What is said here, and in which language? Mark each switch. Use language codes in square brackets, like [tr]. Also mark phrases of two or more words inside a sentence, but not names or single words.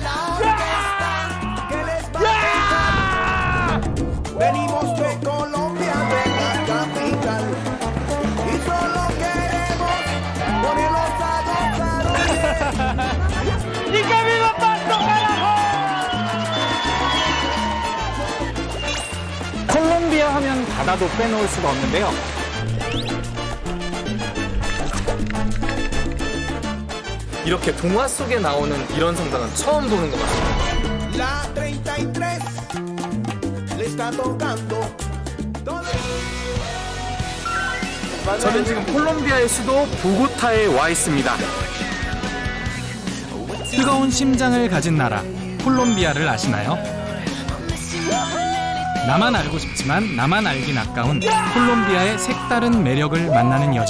[es] Venimos de Colombia, de la capital, y solo queremos ponerlos a gozar. ¡Y que viva Pasto, carajo! [ko] 콜롬비아 하면 바다도 빼놓을 수가 없는데요. 이렇게 동화 속에 나오는 이런 성당은 처음 보는 것 같아요. [es] La 33 le está tocando. [ko] 저는 지금 콜롬비아의 수도 보고타에 와 있습니다. 뜨거운 심장을 가진 나라 콜롬비아를 아시나요? 나만 알고 싶지만 나만 알긴 아까운 콜롬비아의 색다른 매력을 만나는 여정.